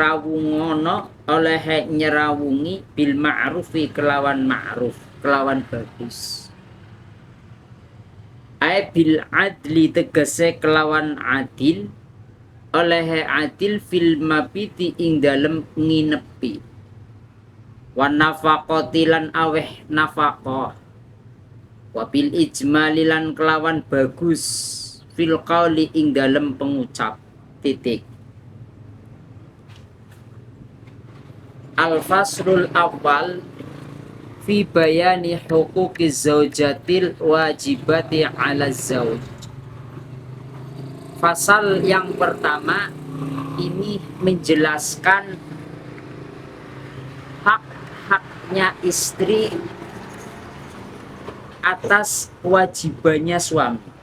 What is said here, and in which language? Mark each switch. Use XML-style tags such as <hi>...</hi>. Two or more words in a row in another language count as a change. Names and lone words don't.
<jv>nyerawungi</jv> <ar>بالمعروف</ar> <jv>kelawan ma'ruf kelawan bagus</jv> <ar>بالعدل</ar> <jv>tegese kelawan adil oleh adil</jv> <ar>في المبيت</ar> <jv>ing dalem nginepi</jv> <ar>والنفقة</ar> <jv>lan aweh nafaqah</jv> <ar>وبالإجمال</ar> <jv>lan kelawan bagus</jv> <ar>في القول</ar> <jv>ing dalem pengucap titik.</jv> <ar>الفصل الأول في بيان حقوق الزوجة الواجبة على الزوج.</ar> <id>Fasal yang pertama ini menjelaskan hak-haknya istri atas kewajibannya suami.</id>